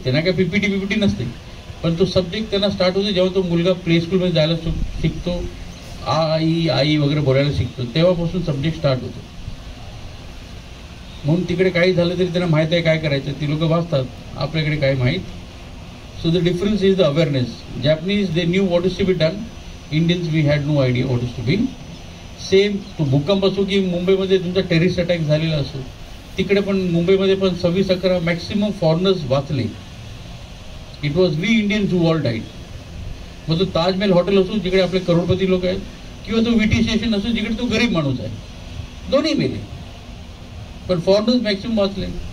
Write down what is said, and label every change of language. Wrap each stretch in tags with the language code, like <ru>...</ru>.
<mr>त्यांना काय पीपीटी नसते, पण तो सब्जेक्ट त्यांना स्टार्ट होतो जेव्हा तो मुलगा प्ले स्कूलमध्ये जायला शिकतो, आई वगैरे बोलायला शिकतो, तेव्हापासून सब्जेक्ट स्टार्ट होतो. म्हणून तिकडे काही झालं तरी त्यांना माहीत आहे काय करायचं, ती लोक वाचतात, आपल्याकडे काय माहीत.</mr> <en>So the difference is the awareness. Japanese, they knew what is to be done. Indians, we had no idea what is to be.</en> <mr>Same तो भूकंप असो की मुंबईमध्ये तुमचा टेररिस्ट अटॅक झालेला असो, तिकडे पण मुंबईमध्ये पण 26-11 मॅक्सिमम फॉरेनर्स वाचले.</mr> <en>It was we Indians who all died.</en> <mr>मग तो ताजमहल हॉटेल असो जिकडे आपले करोडपती लोक आहेत, किंवा तो विटी स्टेशन असो जिकडे तो गरीब माणूस आहे, दोन्ही मेले, पण फॉरेनर्स मॅक्सिमम वाचले.</mr>